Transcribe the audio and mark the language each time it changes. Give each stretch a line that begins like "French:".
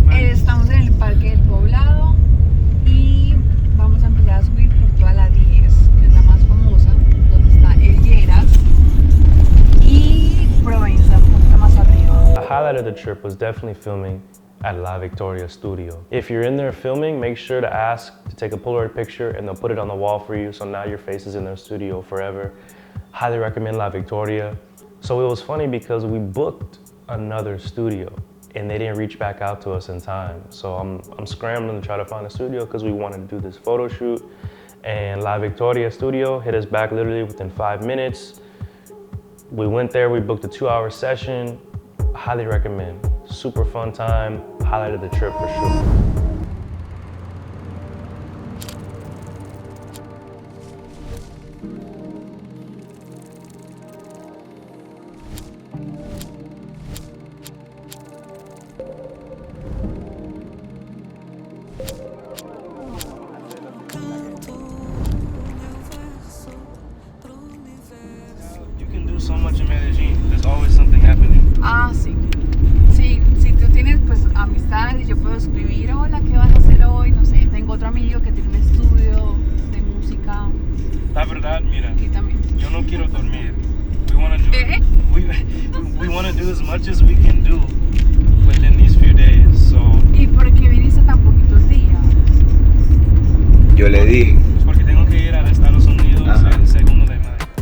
Spanish: Estamos en el Parque del Poblado y vamos a empezar a subir por toda la 10, que es la más famosa, donde está el Lleras y Provenza, un poquito más arriba.
English: The highlight of the trip was definitely filming at La Victoria studio. If you're in there filming, make sure to ask to take a Polaroid picture and they'll put it on the wall for you, so now your face is in their studio forever. Highly recommend La Victoria. So it was funny because we booked another studio and they didn't reach back out to us in time. So I'm scrambling to try to find a studio because we wanted to do this photo shoot. And La Victoria studio hit us back literally within 5 minutes. We went there, we booked a 2-hour session. Highly recommend. Super fun time, highlight of the trip for sure. So much in Medellin, there's always something happening.
Spanish: Ah, sí. Sí, si tú tienes pues amistades y yo puedo escribir, hola, ¿qué vas a hacer hoy? No sé, tengo otro amigo que tiene un estudio de música. La verdad, mira, Y también. yo no quiero dormir.
English: We want to do we want to do as much as we can do within these few days. So.
Spanish: ¿Y por qué viniste tan poquitos días? Yo le dije. Porque tengo que ir a Estados Unidos el 2 de mayo.